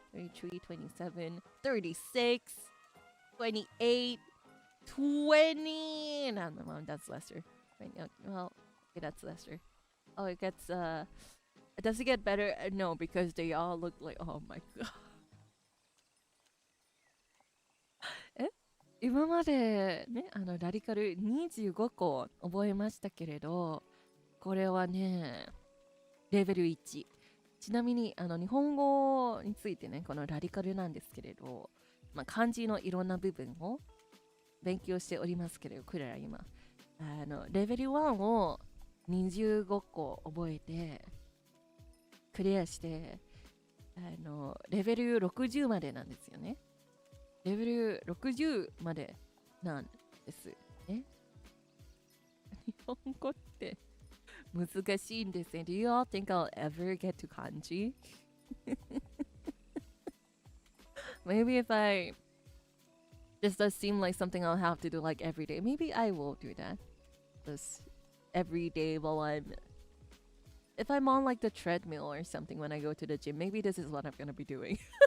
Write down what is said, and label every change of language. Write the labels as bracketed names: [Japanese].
[English] 33, 27, 36, 28, 20. No, that's lesser. Well, okay, that's lesser. Oh, it gets, does it get better? No, because they all look like, oh my god. [Japanese] 今までね、ラディカル25個覚えましたけれど、これはね、レベル1。ちなみに日本語についてね、このラディカルなんですけれど、漢字のいろんな部分を勉強しておりますけれど、クララ今レベル1を25個覚えてクリアして、レベル60までなんですよね。レベル60までなんですね。日本語って難しいんですね。 [English] Do you all think I'll ever get to kanji? Maybe if this does seem like something I'll have to do like every day. Maybe I will do that. This every day if I'm on like the treadmill or something when I go to the gym, maybe this is what I'm gonna be doing.